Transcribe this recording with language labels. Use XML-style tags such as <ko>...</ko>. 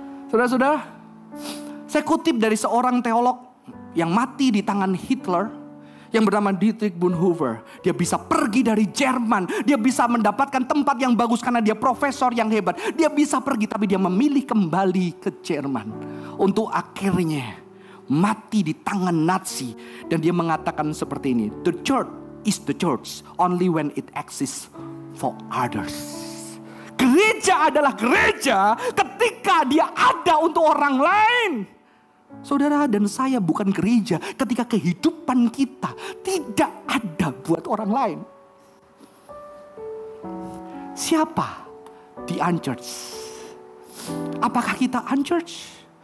<id>Saudara-saudara, saya kutip dari seorang teolog yang mati di tangan Hitler, yang bernama Dietrich Bonhoeffer. Dia bisa pergi dari Jerman. Dia bisa mendapatkan tempat yang bagus karena dia profesor yang hebat. Dia bisa pergi, tapi dia memilih kembali ke Jerman untuk akhirnya mati di tangan Nazi. Dan dia mengatakan seperti ini,</id> <en>"The church is the church only when it exists for others."</en> <id>Gereja adalah gereja ketika dia ada untuk orang lain. Saudara dan saya bukan gereja ketika kehidupan kita tidak ada buat orang lain. Siapa di unchurched? Apakah kita unchurched?</id>